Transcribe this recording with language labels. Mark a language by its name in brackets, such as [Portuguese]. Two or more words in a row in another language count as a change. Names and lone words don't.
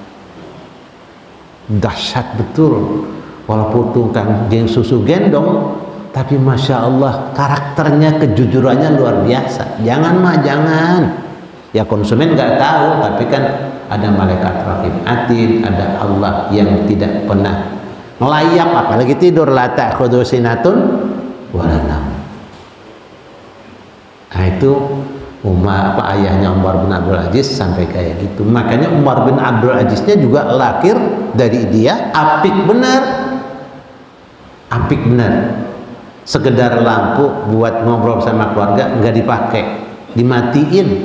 [Indonesian] Dahsyat betul, walaupun tukang susu gendong, tapi [Arabic] ما شاء الله [Indonesian] karakternya, kejujurannya luar biasa. Jangan mak, jangan. Ya konsumen nggak tahu, tapi kan ada malaikat [Arabic] رقيب عتيد, [Indonesian] ada Allah yang tidak pernah melayap, apalagi tidur, [Arabic] لا تأخذه سنة ولا نوم. [Indonesian] Nah itu ayahnya Umar bin Abdul Aziz sampai kayak gitu. Makanya Umar bin Abdul Aziznya juga lahir dari dia apik benar, apik benar. Sekedar lampu buat ngobrol sama keluarga nggak dipakai, dimatiin.